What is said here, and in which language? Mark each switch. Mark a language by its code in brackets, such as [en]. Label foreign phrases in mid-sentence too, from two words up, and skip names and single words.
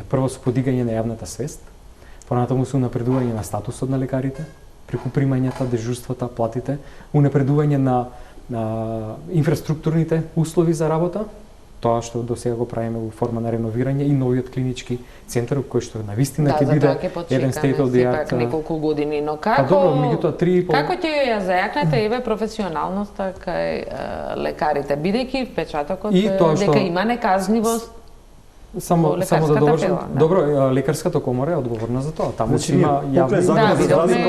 [mk] Прво со подигање на јавната свест, понатаму со унапредување на статусот на лекарите, преку примањата, дежурствата, платите, унапредување на инфраструктурните услови за работа, тоа што до сега го правиме во форма на реновирање и новиот клинички центар кој што навистина ќе биде еден [en] state of the art. [mk] Неколку години, но како добро, меѓутоа 3,5 како ќе ја зајакнете еве професионалноста кај лекарите, бидејќи впечатокот дека има неказнивост. Само да довршам. Добро, лекарската комора е одговорна за тоа. Таму значи, има јавни